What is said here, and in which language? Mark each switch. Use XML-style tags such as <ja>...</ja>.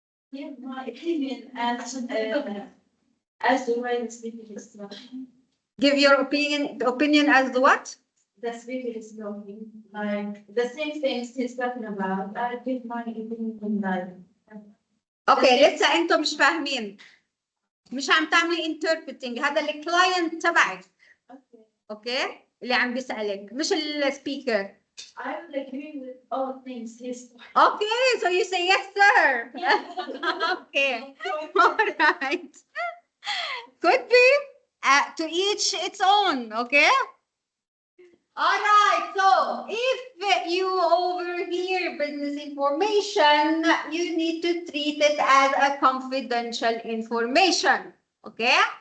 <en>Give my opinion as the way the speaker is talking. Give your opinion as what? The speaker is talking. Like the same things he's talking about. I give my opinion in that.</en> <ar>Okay, لسه انتم مش فاهمين. مش عم تعملي interpreting. هذا الكلاينت تبعك. Okay. اللي عم بيسألك مش السبيكر.</ar> <en>I will agree with all things he's talking. Okay, so you say yes, sir. Okay. All right. Could be to each its own, okay? All right, so if you overhear business information, you need to treat it as a confidential information, okay?</en>